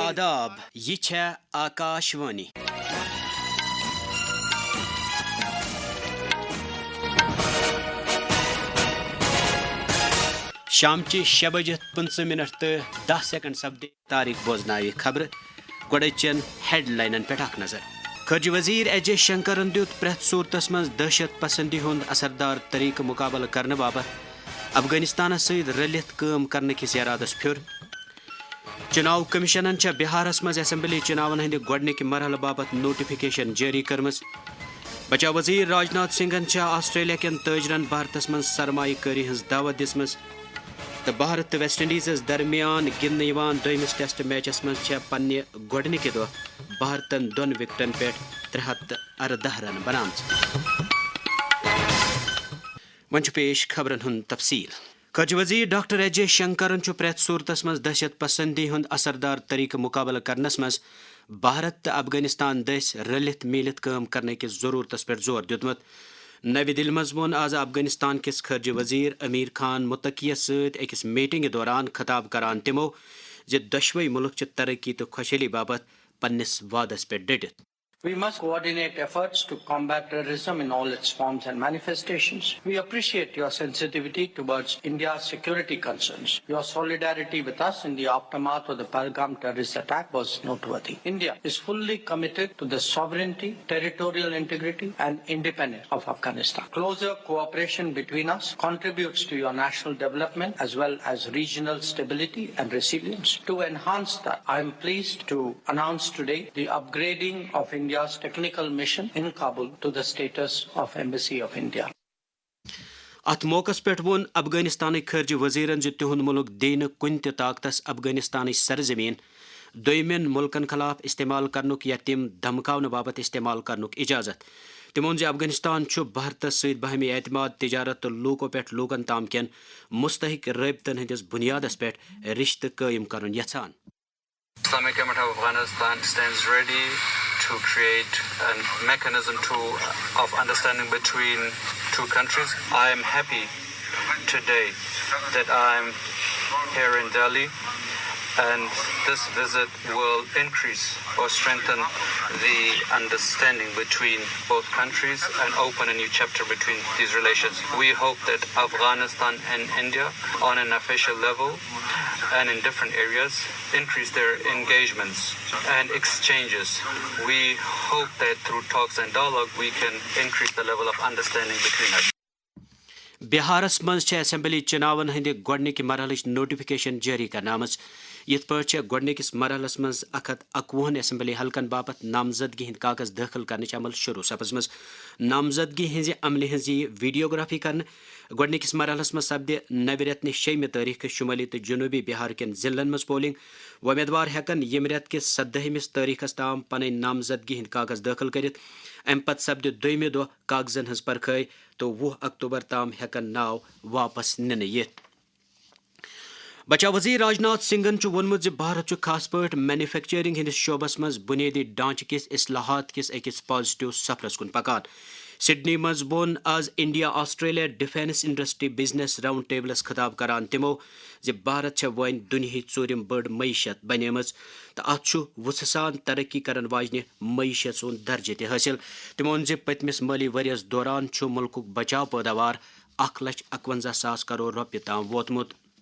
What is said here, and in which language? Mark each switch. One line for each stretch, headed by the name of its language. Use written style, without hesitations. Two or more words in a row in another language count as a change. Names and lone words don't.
Kashmiri: آداب یہ چھے آکاشوانی شامچہ 6:15 تو 10 سیکنڈ سپدے تاریخ بوزنائے خبر گوڑچین ہیڈ لائنن پہ اخ نظر خارجہ وزیر ایس جے شنکرن دیت پریت صورتس من دہشت پسندی ہند اثردار طریقہ مقابلہ کرنے باپت افغانستانس ست رلت کام کرنے کس ارادس پھر چناو کمیشنن چھ بہارس مز اسمبلی چناون ہند گوڈنک مرحلہ باپت نوٹیفکیشن جاری کرمز بچاو وزیر راجناتھ سنگھن چھ آسٹریلیا کین تاجرن بھارتس من سرمایہ کاری ہز دعوت دسمز تو بھارت تو ویسٹ انڈیزس درمیان گندن دویمس ٹیسٹ میچس من چھ پنہ گوڈنک دہ بھارتن 2 وکٹن پہ 314 رن بنامز ون پیش خبرن ہند تفصیل خارجہ وزیر ڈاکٹر ایس جے شنکرن پریت صورتس مز دہشت پسندی ہند اثردار طریقہ مقابلہ کرنس مز بھارت تو افغانستان دس رلت میلت کام کرنے کس ضرورتس پہ زور دیتمت نوی دلی مز وون آز افغانستان کس خارجہ وزیر امیر خان متقیس ست اکس میٹنگ دوران خطاب کران تمو دشوی ملک چہ ترقی تو خوشحالی باپت پنس وعدس پہ ڈٹت
English: We must coordinate efforts to combat terrorism in all its forms and manifestations. We appreciate your sensitivity towards India's security concerns. Your solidarity with us in the aftermath of the Pahalgam terrorist attack was noteworthy. India is fully committed to the sovereignty, territorial integrity, and independence of Afghanistan. Closer cooperation between us contributes to your national development as well as regional stability and resilience. To enhance that, I am pleased to announce today the upgrading of India's technical mission in Kabul to the status of Embassy of India.
Kashmiri: ات موقع پہ ون افغانستان خارجہ وزیرن تہند ملک دین کن تہ طاقتس افغانستان سرزمین دویمین ملکن خلاف استعمال کرنک یا تم دھمکاؤن باپت استعمال کرنک اجازت تم وون افغانستان بھارتس ست باہمی اعتماد تجارت تو لوکو پہ لوکن تام کین مستحق رابطن ہندس بنیادس پہ رشتہ قائم کرن یژھان
English: Islamic Government of Afghanistan stands ready to create a mechanism of understanding between two countries. I am happy today that I am here in Delhi, and this visit will increase or strengthen the understanding between both countries and open a new chapter between these relations. We hope that Afghanistan and India on an official level and in different areas increase their engagements and exchanges. We hope that through talks and dialogue we can increase the level of understanding between us.
Kashmiri: بہارس مز اسمبلی چناون ہند گوڈنک مرحلچ نوٹیفکیشن جاری کرنا آمز یت پہ گوڈنکس مرحلس مز 121 اسمبلی حلقن باپت نامزدگی ہند کاغذ داخل کرنچ عمل شروع سپزمز نامزدگی ہز عملہ ہز ویڈیوگرافی کرنے گوڈنکس مرحلس مز سپدِ نوِ رٮ۪تنہِ 6 تٲریخ شمالی تو جنوبی بہار کین ضلعن مز پولنگ وۄمیدوار ہیکن یم رٮ۪ت کس 17 تٲریخس تام پنٕنۍ نامزدگی ہند کاغذ داخل کرت امہ پتہٕ سپدِ دویمہِ دۄہ کاغذن ہز پرکھٲے تو 20 اکتوبر تام ہیکن ناو واپس ننہٕ یِتھ بچاو وزیر راجناتھ سنگھن وونمت بھارت خاص پٲٹھۍ مینوفیکچرنگ ہندس شعبس مز بنیادی ڈھانچہ کس اصلاحات کس اکس پازیٹو سفرس کن پکان سڈنی مز وون آز انڈیا آسٹریلیا ڈیفینس انڈسٹری بزنس راؤنڈ ٹیبلس خطاب کران تمو بھارت ون دنہچ ژوٗرِم بٔڑ معیشت بنیمٕژ تو ات وُژھٕ سان ترقی کرن واجنہِ معیشت سُنٛد درجہ تہِ حٲصِل تمو ووٚن پٔتمِس مٲلی ؤرِیس دوران مُلکُک بچاو پٲداوار 1,51,000 کروڑ رۄپیہِ تام ووتمُت